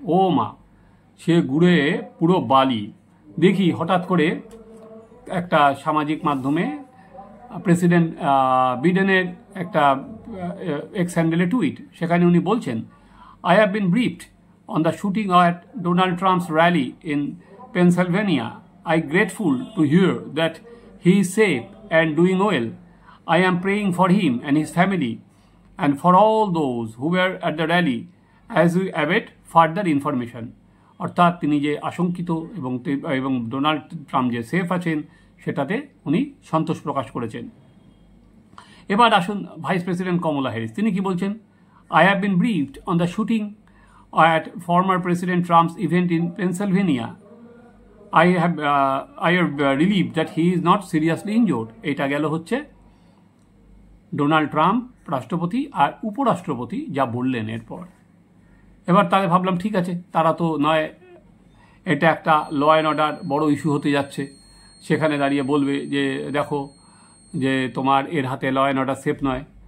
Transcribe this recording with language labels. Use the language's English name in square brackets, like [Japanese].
[Bangla] ও মা, সে ঘুরে পুরো বালি। দেখি হঠাৎ করে একটা সামাজিক মাধ্যমে প্রেসিডেন্ট বিডেনের একটা এক্স হ্যান্ডেলে টুইট, সেখানে উনি বলছেন, [English] I have been briefed on the shooting at Donald Trump's rally in Pennsylvania. I grateful to hear that he is safe and doing well. I am praying for him and his family and for all those who were at the rally as we await further information. [Bangla] অর্থাৎ তিনি যে আশঙ্কিত এবং Donald Trump যে safe আছেন সেটাতে উনি সন্তোষ প্রকাশ করেছেন। এবার আসুন ভাইস প্রেসিডেন্ট কমলা হ্যারিস, তিনি কি বলছেন? [English] I have been briefed on the shooting at former President Trump's event in Pennsylvania. I have relieved that he is not seriously injured. [Bangla] এটা গেল হচ্ছে ডোনাল্ড ট্রাম্প রাষ্ট্রপতি আর উপরাষ্ট্রপতি যা বললেন এরপর। এবার তাহলে ভাবলাম ঠিক আছে, তারা তো নয় এটা একটা ল অ্যান্ড অর্ডার বড় ইস্যু হতে যাচ্ছে, সেখানে দাঁড়িয়ে বলবে যে দেখো যে তোমার এর হাতে ল অ্যান্ড অর্ডার সেফ নয়।